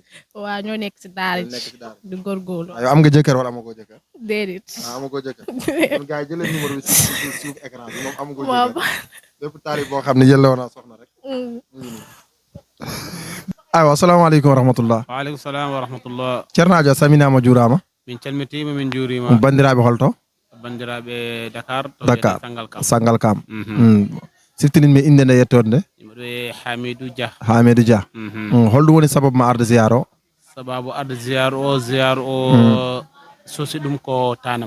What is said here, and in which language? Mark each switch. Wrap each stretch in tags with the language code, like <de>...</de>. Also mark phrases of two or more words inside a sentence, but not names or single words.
<wo>waaw ñoo nekk si daara ji di góorgóorlu. yow am nga jëkkër wala amagoo jëkkër. déedéet. amagoo jëkkër. kon gars yi jëlee numéro bi si suuf écran bi moom amagoo jëkkër. lépp taalib boo xam ne yëlle woon naa soxna rek. aywa</wo> <ar>السلام عليكم ورحمة الله. وعليكم السلام ورحمة الله.</ar> <ff>ceernajo saminama juurama. min calmitima min juurima. bandiraɓe holto. bandiraɓe Dakar. Dakar Sangalkam. Sangalkam. siftinin mi inde nde yettode nde. Hamidou Dia. Hamidou Dia. holɗum woni sababu ma arde ziyara o. sababu arde ziyara o sosi ɗum ko tanam.</ff>